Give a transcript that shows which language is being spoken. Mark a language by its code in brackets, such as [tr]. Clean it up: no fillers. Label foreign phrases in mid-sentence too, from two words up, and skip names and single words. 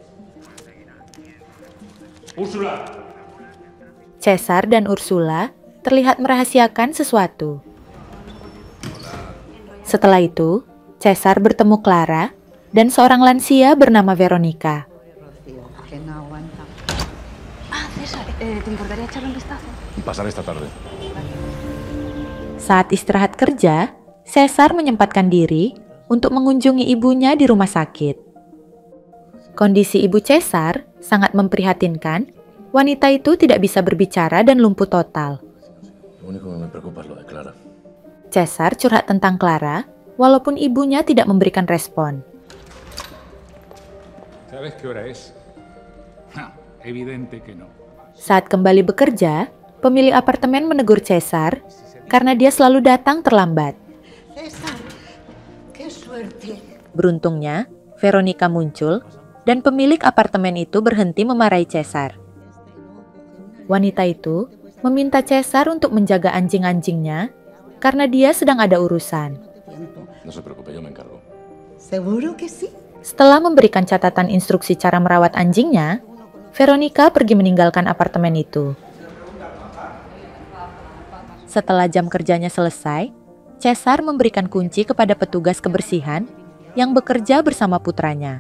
[id] Cesar dan Ursula terlihat merahasiakan sesuatu. Setelah itu, Cesar bertemu Clara dan seorang lansia bernama Veronica. [es] Pasar esta tarde. [id] Saat istirahat kerja, Cesar menyempatkan diri untuk mengunjungi ibunya di rumah sakit. Kondisi ibu Cesar sangat memprihatinkan. Wanita itu tidak bisa berbicara dan lumpuh total. [es] Lo único que me preocupa es lo de Clara. [id] Cesar curhat tentang Clara, walaupun ibunya tidak memberikan respon. [es] ¿Sabes qué hora es? Evidente que no. [id] Saat kembali bekerja, pemilik apartemen menegur Cesar karena dia selalu datang terlambat. [es] César, qué suerte. [id] Beruntungnya, Veronica muncul dan pemilik apartemen itu berhenti memarahi Cesar. Wanita itu meminta Cesar untuk menjaga anjing-anjingnya karena dia sedang ada urusan. [es] No se preocupe, yo me encargo. ¿Seguro que sí? [id] Setelah memberikan catatan instruksi cara merawat anjingnya, Veronica pergi meninggalkan apartemen itu. Setelah jam kerjanya selesai, Cesar memberikan kunci kepada petugas kebersihan yang bekerja bersama putranya.